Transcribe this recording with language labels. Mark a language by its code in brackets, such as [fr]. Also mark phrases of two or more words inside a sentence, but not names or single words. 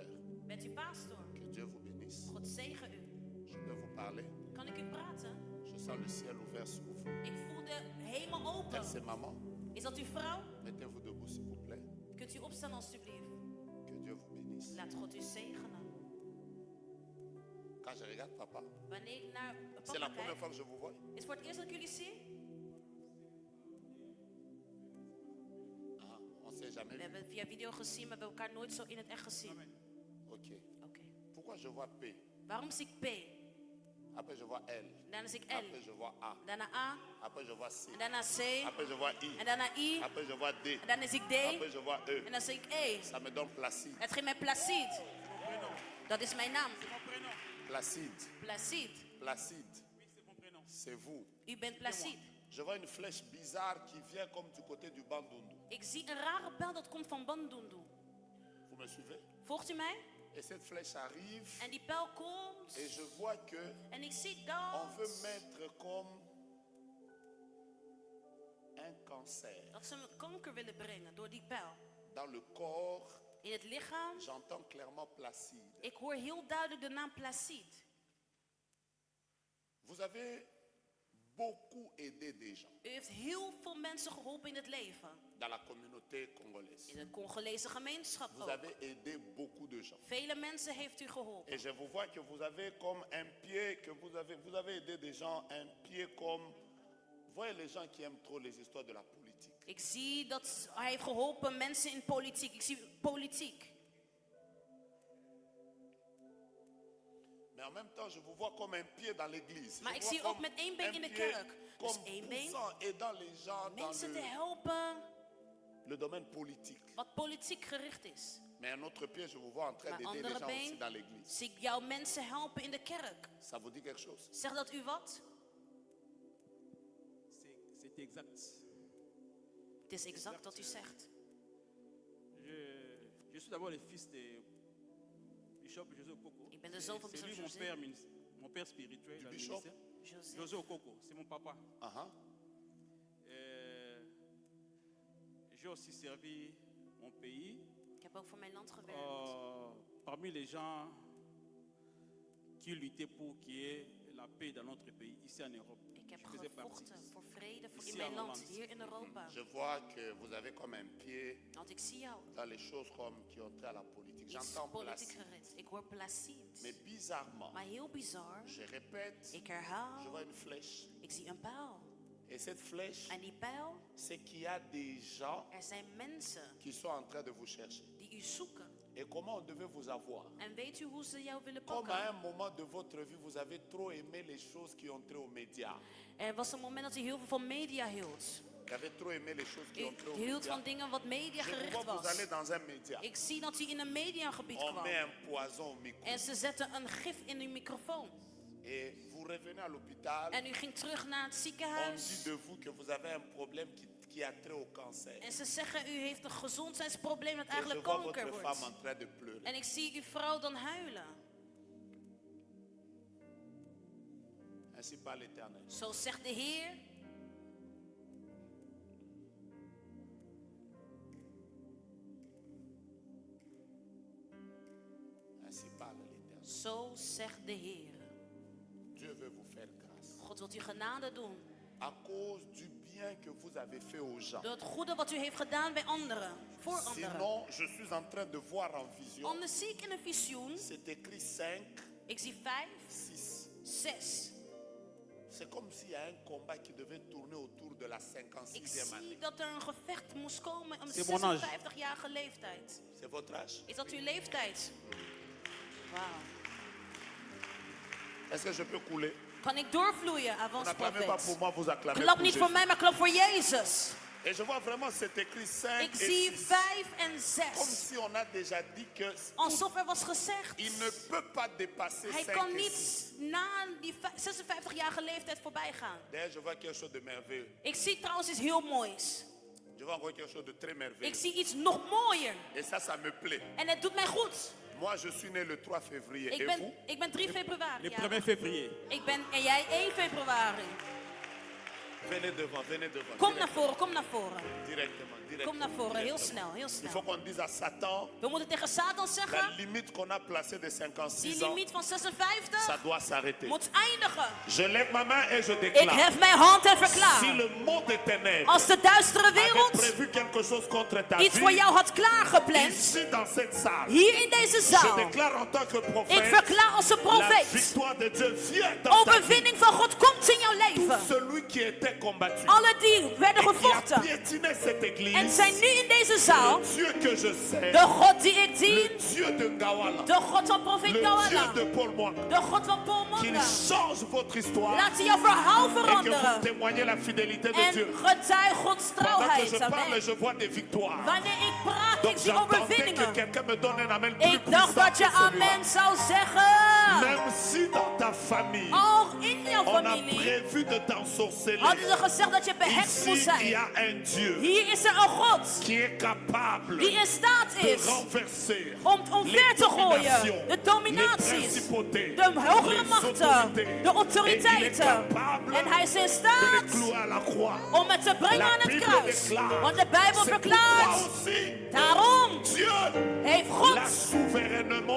[nl] Bent u pastor? [fr] Que Dieu vous bénisse. [nl] God zegen u. [fr] Je peux vous parler. [nl] Kan ik u praten? [fr] Je sens le ciel ouvert sur vous. [nl] Ik voel de hemel open. [fr] C'est maman. [nl] Is dat uw vrouw? [fr] Mettez-vous debout, s'il vous plaît. [nl] Kunt u opstaan alstublieft? [fr] Que Dieu vous bénisse. [nl] Laat God u zegenen. [fr] Quand je regarde papa, [nl] Wanneer ik naar [fr] c'est la papa première [nl] kijk, [fr] fois que je vous vois. [nl] is het voor het eerst dat ik jullie zie. [fr] s'est jamais [nl] We [fr] vu. [nl] hebben het via video gezien, maar we hebben elkaar nooit zo in het echt gezien. Ok. Oké. [fr] Pourquoi je vois P? [nl] Waarom zie ik P? [fr] Après je vois L. [nl] Daarna zie ik [fr] Après L. je vois A. [nl] Daarna A. [fr] Après je vois C. [nl] En daarna C. [fr] Après je vois I. [nl] En daarna I. [fr] Après je vois D. [nl] En daarna zie ik D. [fr] Après je vois E. [nl] En dan zie ik E. [fr] Ça me donne Placide. [nl] Het geeft mij Placide. Dat is mijn naam. Placide. Placide. [fr] Placide. C'est vous. [nl] U bent Placide. [fr] Je vois une flèche bizarre qui vient comme du côté du Bandundu. [nl] Ik zie een rare pijl dat komt van Bandundu. [fr] Vous me suivez? [nl] Volgt u mij? [fr] Et cette flèche arrive [nl] En die pijl komt. [fr] et je vois que [nl] En ik zie [fr] on veut [nl] dat. [fr] mettre comme un cancer [nl] Dat ze een kanker willen brengen door die pijl. [fr] dans le corps. [nl] In het lichaam. [fr] J'entends clairement Placide. [nl] Ik hoor heel duidelijk de naam Placide. [fr] Vous avez beaucoup aidé des gens [nl] U heeft heel veel mensen geholpen in het leven. [fr] dans la communauté congolaise. [nl] In de Congolese gemeenschap [fr] Vous [nl] ook. [fr] avez aidé beaucoup de gens. [nl] Vele mensen heeft u geholpen. [fr] Et je vous vois que vous avez comme un pied, que vous avez aidé des gens, un pied comme... Vous voyez les gens qui aiment trop les histoires de la politique. [nl] Ik zie dat hij heeft geholpen mensen in politiek. Ik zie politiek. [fr] Mais en même temps, je vous vois comme un pied dans l'église. [nl] Maar [fr] Je [nl] ik [fr] vois [nl] zie ook [fr] comme [nl] met één been [fr] un [nl] in de [fr] pied [nl] kerk. [fr] Comme [nl] Dus één been. [fr] poussant, aidant les gens dans [nl] Mensen te helpen [fr] le domaine politique. [nl] wat politiek gericht is. [fr] Mais un autre pied, je vous vois en train [nl] Maar [fr] d'aider les [nl] andere [fr] gens aussi [nl] been [fr] dans l'église. [nl] zie ik jouw mensen helpen in de kerk. [fr] Ça vous dit quelque chose? [nl] Zegt dat u wat? [fr] C'est exact. [nl] Het is exact wat u zegt. [fr] Je suis d'abord le fils de Bishop José Okoko. [nl] Ik ben de zoon van [fr] C'est Bishop lui José. mon père spirituel. Du dans le bishop? ministère. José. José Okoko, c'est mon papa. Uh-huh. J'ai aussi servi mon pays. [nl] Ik heb ook voor mijn land gewerkt. [fr] Parmi les gens qui luttaient pour qu'il y ait la paix dans notre pays, ici en Europe. [nl] Ik heb [fr] Je faisais partie. [nl] gevochten voor vrede voor in [fr] Ici [nl] mijn [fr] en [nl] land, Holland. hier in Europa. [fr] Je vois que vous avez comme un pied [nl] Want ik zie jou. [fr] dans les choses comme qui ont trait à la politique. [nl] Iets [fr] J'entends [nl] politiek Placide. gericht. Ik hoor Placide. [fr] Mais bizarrement, [nl] Maar heel bizar. [fr] je répète, [nl] Ik [fr] je [nl] herhaal. [fr] vois une flèche. [nl] Ik zie een pijl. [fr] Et cette flèche, [nl] En die pijl, [fr] c'est qu'il y a des gens [nl] er zijn mensen [fr] qui sont en train de vous chercher. [nl] die u zoeken. [fr] Et comment on devait vous avoir? [nl] En weet u hoe ze jou willen [fr] Comme à [nl] pakken? [fr] un moment de votre vie, vous avez trop aimé les choses qui ont trait aux médias. [nl] Er was een moment dat u heel veel van media hield. [fr] Vous avez trop aimé les choses qui [nl] U [fr] ont trait aux [nl] hield [fr] médias. [nl] van dingen wat media [fr] Je vous [nl] gericht [fr] vois, vous [nl] was. [fr] allez dans un média. [nl] Ik zie dat u in een mediagebied [fr] On [nl] kwam. [fr] met un poison au micro. [nl] En ze zetten een gif in uw microfoon. [fr] Et vous revenez à l'hôpital. [nl] En u ging terug naar het [fr] On dit [nl] ziekenhuis. [fr] de vous que vous avez un problème qui a trait au cancer. [nl] En ze zeggen u heeft een gezondheidsprobleem dat [fr] Et je [nl] eigenlijk [fr] vois [nl] kanker [fr] votre femme [nl] wordt. [fr] en train de pleurer. [nl] En ik zie uw vrouw dan huilen. [fr] Ainsi parle l'Éternel. [nl] Zo zegt de Heer. [fr] Ainsi parle l'Éternel. [nl] Zo zegt de Heer. [fr] Dieu veut vous faire grâce. [nl] God wilt u genade doen. [fr] À cause du bien que vous avez fait aux gens. [nl] Door het goede wat u heeft gedaan bij anderen. Voor anderen. [fr] Sinon, je suis en train de voir en vision. [nl] Anders zie ik in een visioen. [fr] C'est écrit 5, [nl] Ik zie 5, 6. 6. [fr] C'est comme s'il y a un combat qui devait tourner autour de la [nl] Ik [fr] 56e année. [nl] zie dat er een gevecht moest komen om [fr] C'est mon âge. [nl] 56-jarige leeftijd. [fr] C'est votre âge? [nl] Is dat uw leeftijd? Wauw. [fr] Est-ce que je peux couler? [nl] Kan ik doorvloeien, [fr] On n'acclamez pas avans pour moi, vous acclamez [nl] Klap [fr] pour [nl] niet [fr] Jésus. [nl] voor mij, maar klap voor Jezus. [fr] Et je vois vraiment c'est écrit 5 [nl] Ik [fr] et [nl] zie [fr] 6. [nl] 5 en [fr] Comme 6. si on a déjà dit que [nl] Alsof er was gezegd. [fr] il ne peut pas dépasser [nl] Hij 5 kan [fr] et [nl] niet 6. na die 56-jarige leeftijd voorbij gaan. [fr] D'ailleurs, je vois quelque chose de merveilleux. [nl] Ik zie trouwens iets heel moois. [fr] Je vois encore quelque chose de très [nl] Ik [fr] merveilleux. [nl] zie iets nog mooier. [fr] Et ça me plaît. [nl] En het doet mij goed. [fr] Moi, je suis né le 3 février. Et vous? [nl] Ik ben 3 februari. [fr] Le [nl] ja. [fr] 1er février. [nl] En jij 1 februari. [fr] Venez devant, venez devant. [nl] Kom naar voren, kom naar voren. [fr] Directement, directement. [nl] Kom naar voren, heel [fr] directement. [nl] snel, heel [fr] Il faut [nl] snel. [fr] qu'on dise à Satan, [nl] We moeten tegen Satan [fr] la [nl] zeggen, [fr] limite qu'on a placée de [nl] die [fr] 56 ans, [nl] limiet van [fr] ça [nl] 56 [fr] doit s'arrêter. [nl] moet eindigen. [fr] Je lève ma main et je [nl] Ik [fr] déclare. [nl] hef mijn hand en [fr] Si [nl] verklaar. [fr] le monde des ténèbres [nl] Als de duistere [fr] avait [nl] wereld [fr] prévu quelque chose contre ta [nl] iets voor [fr] vie, [nl] jou had klaargepland, [fr] ici dans cette salle, [nl] hier in deze [fr] je [nl] zaal, [fr] déclare en tant que [nl] ik [fr] prophète, [nl] verklaar als een [fr] la [nl] profeet, [fr] victoire de Dieu vient dans ta vie. [nl] overwinning van God komt in jouw [fr] Tout [nl] leven. [fr] celui qui étaient combattus [nl] Alle die werden [fr] et qui a [nl] gevochten. [fr] piétiné cette église, [nl] En zijn nu in deze zaal. [fr] le Dieu que je sais, [nl] De God die ik [fr] le [nl] dien. [fr] Dieu de Gawala, [nl] De God van profeet [fr] le Dieu Gawala. de Paul Moak, [nl] De God van Paul [fr] qu'il Monda. change votre histoire [nl] Laat hij jouw verhaal [fr] et que vous [nl] veranderen. [fr] témoignez la fidélité de [nl] En [fr] Dieu. [nl] getuig Gods [fr] Pendant que je [nl] trouwheid. [fr] parle, Amen. je vois des victoires. [nl] Wanneer ik praat, [fr] Donc [nl] ik zie [fr] j'attendais que [nl] overwinningen. [fr] quelqu'un me donne un amen plus [nl] Ik [fr] puissant [nl] dacht dat [fr] que je celui-là. [nl] amen zou zeggen. [fr] Même si dans ta famille, [nl] Al in jouw [fr] on a [nl] familie [fr] prévu de t'ensorceler, [nl] hadden ze gezegd dat je behext moest [fr] ici il y [nl] zijn. [fr] a un Dieu [nl] Hier is er een God [fr] qui est capable [nl] die in staat [fr] de [nl] is [fr] renverser [nl] om omver te gooien [fr] dominations, [nl] de [fr] les [nl] dominaties, [fr] principautés, [nl] de hogere [fr] les [nl] machten, [fr] autorités. [nl] de [fr] Et il est [nl] autoriteiten. [fr] capable [nl] En hij is in [fr] de les [nl] staat [fr] clouer à la croix. [nl] om het te brengen [fr] La [nl] aan het [fr] Bible [nl] kruis. [fr] déclare, [nl] Want de Bijbel [fr] c'est pourquoi [nl] verklaart, [fr] aussi [nl] daarom [fr] Dieu [nl] heeft [fr] l'a [nl] God [fr] souverainement